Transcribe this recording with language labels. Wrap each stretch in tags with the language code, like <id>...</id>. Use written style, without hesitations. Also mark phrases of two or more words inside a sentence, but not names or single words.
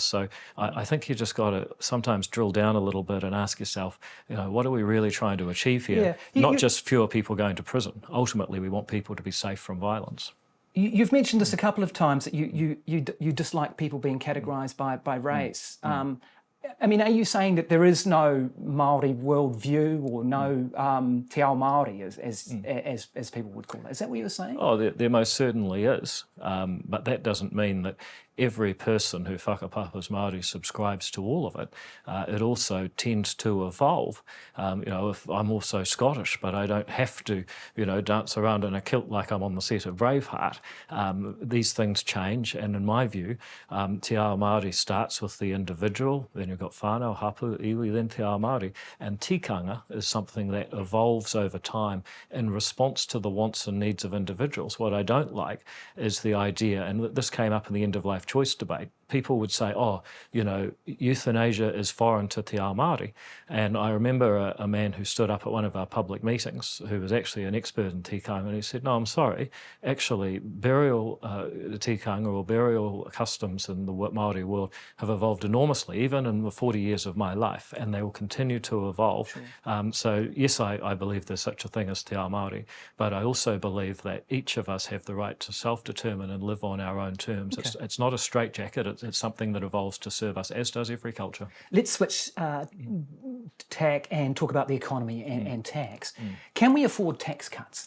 <en>So I think you just got to sometimes drill down a little bit and ask yourself, what are we really trying to achieve here? Not just fewer people going to prison. Ultimately, we want people to be safe from violence. You've mentioned this a couple of times, that you dislike people being categorised by race. I mean, are you saying that there is no Māori worldview or no</en> <mi>te ao Māori,</mi> <en>as people would call it? Is that what you're saying? Oh, there most certainly is. But that doesn't mean that every person who</en> <mi>whakapapas Māori</mi> <en>subscribes to all of it. It also tends to evolve. If I'm also Scottish, but I don't have to, dance around in a kilt like I'm on the set of Braveheart. These things change, and in my view,</en> <mi>te ao Māori</mi> <en>starts with the individual, then you've got</en> <mi>whānau, hapu, iwi,</mi> <en>then</en> <mi>te ao Māori,</mi> <en>and tikanga is something that evolves over time in response to the wants and needs of individuals. What I don't like is the idea, and this came up in the end-of-life choice debate, people would say, oh, euthanasia is foreign to</en> <mi>te ao Māori.</mi> <en>And I remember a man who stood up at one of our public meetings who was actually an expert in tikanga, and he said, no, I'm sorry, actually burial tikanga or burial customs in the Māori world have evolved enormously, even in the 40 years of my life, and they will continue to evolve. Sure. So yes, I believe there's such a thing as</en> <mi>te ao Māori,</mi> <en>but I also believe that each of us have the right to self-determine and live on our own terms. Okay. It's not a straitjacket, it's something that evolves to serve us, as does every culture. Let's switch tack and talk about the economy and tax. Can we afford tax cuts?</en>